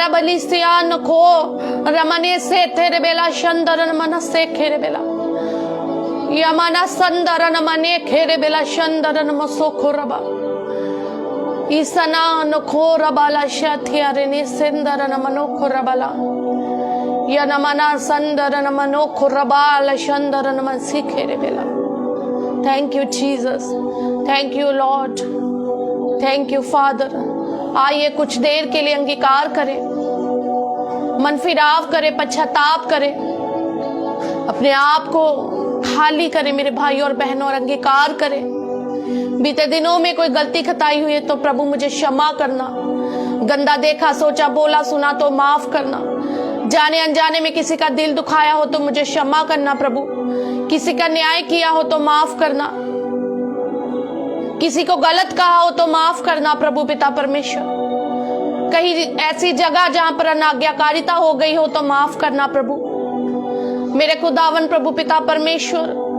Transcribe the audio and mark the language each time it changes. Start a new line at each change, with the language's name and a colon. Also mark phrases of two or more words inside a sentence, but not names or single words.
English: बली सियान को रमने से तेरे बेला शंदरन मन से खेरे बेला यमना संदरन मने खेरे बेला शंदरन मसो खोरबा ईसना न खोरबाला शथियारे ने सिंदरन मनो खोरबाला यनमना संदरन मनो खोरबाला शंदरन मन से खेरे बेला। Thank you Jesus, thank you Lord, thank you Father.
Hindi: आइए कुछ देर के लिए अंगीकार करें, मन फिराव करें, पश्चाताप करें, अपने आप को खाली करें मेरे भाई और बहनों, और अंगीकार करें। बीते दिनों में कोई गलती खताई हुई है तो प्रभु मुझे क्षमा करना, गंदा देखा सोचा बोला सुना तो माफ करना, जाने अनजाने में किसी का दिल दुखाया हो तो मुझे क्षमा करना प्रभु, किसी का न्याय किया हो तो माफ करना, किसी को गलत कहा हो तो माफ करना प्रभु पिता परमेश्वर, कहीं ऐसी जगह जहां पर अनाज्ञाकारिता हो गई हो तो माफ करना प्रभु मेरे खुदावन प्रभु पिता परमेश्वर।